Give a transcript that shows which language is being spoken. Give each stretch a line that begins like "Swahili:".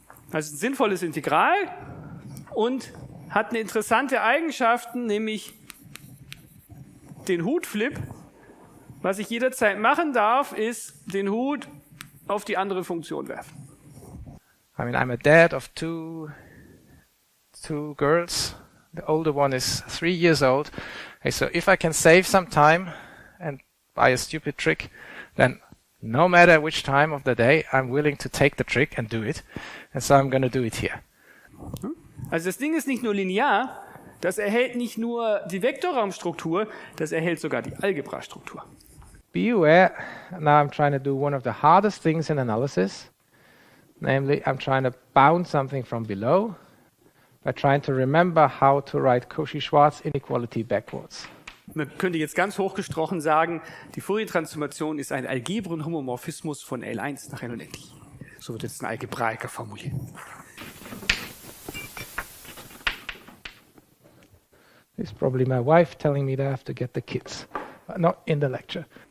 German: Also ein sinnvolles Integral und hat eine interessante Eigenschaften, nämlich den Hutflip. Was ich jederzeit machen darf, ist den Hut auf die andere Funktion werfen.
English: I mean, I'm a dad of two girls. The older one is 3 years old. Okay, so if I can save some time and buy a stupid trick, then no matter which time of the day, I'm willing to take the trick and do it. And so I'm going to do it here.
German: Also das Ding ist nicht nur linear, das erhält nicht nur die Vektorraumstruktur, das erhält sogar die Algebrastruktur.
English: Be aware, now I'm trying to do one of the hardest things in analysis. Namely, I'm trying to bound something from below by trying to remember how to write Cauchy-Schwarz inequality backwards.
German: Man könnte jetzt ganz hochgesprochen sagen, die Fourier-Transformation ist ein Algebrenhomomorphismus von L1 nach N unendlich. So wird jetzt ein Algebraiker formuliert.
English: It's probably my wife telling me that I have to get the kids, but not in the lecture.